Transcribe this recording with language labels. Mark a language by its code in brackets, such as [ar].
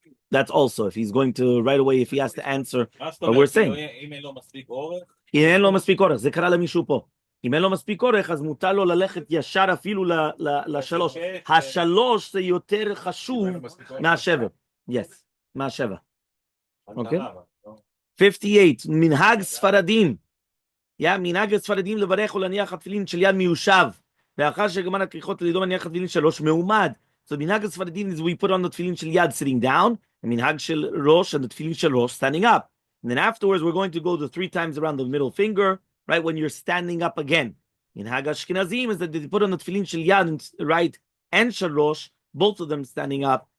[en] That's also, if he's going to, right away, if he has to answer, but we're saying... [he] אם אין לו מספיק אורך, זה קרה למישהו פה. אם אין לו מספיק אורך, אז מותר לו ללכת ישר אפילו לשלוש. השלוש זה יותר חשוב מהשבע. Yes, מהשבע. אוקיי? 58, מנהג ספרדים. מנהג הספרדים לברך ולהניח התפילין של יד מיושב. ואחר שגמר הכריכות לידו מניח התפילין 3 מעומד. [en] So מנהג הספרדים is we put on the תפילין של יד sitting down, [he] ומנהג של ראש [en] and the תפילין של ראש standing up. And then afterwards we're going to go the 3 times around the middle finger, right, when you're standing up again. In Hag Ashkenazim is that they put on the tefillin shel yad, right, and shel rosh, both of them standing up.